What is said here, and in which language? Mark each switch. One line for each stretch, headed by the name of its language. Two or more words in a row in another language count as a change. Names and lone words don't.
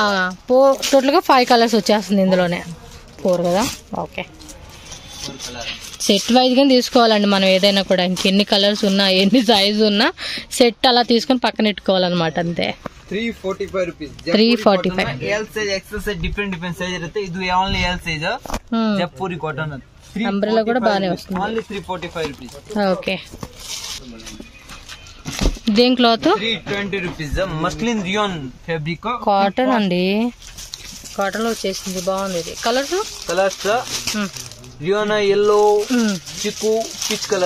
Telugu: టోటల్ గా 5 కలర్స్ వచ్చేస్తుంది ఇందులోనే. 4 కదా. ఓకే, సెట్ వైజ్ గా తీసుకోవాలండి మనం ఏదైనా కూడా. ఇంకెన్ని కలర్స్ ఉన్నా ఎన్ని సైజ్ ఉన్నా సెట్ అలా తీసుకొని పక్కన పెట్టుకోవాలన్నమాట. అంతే.
English: 345 rupees. 345. L size, XL size, different size
Kannada: ಇರುತ್ತೆ. ಇದು
English: only L size.
Kannada: ಜೈಪುರಿ ಕಾಟನ್.
Telugu: అంబ్రెల్లా కూడా బాగానే వస్తుంది.
English: ఓన్లీ 345 rupees.
Telugu: ఓకే, దేని క్లాత్
English: 320 rupees. muslin rayon fabric.
Telugu: కాటన్ అండి. కాటన్ లో వచ్చేసింది. బాగుంది ఇది. కలర్స్
English: Riyana, yellow, chikku, peach colour.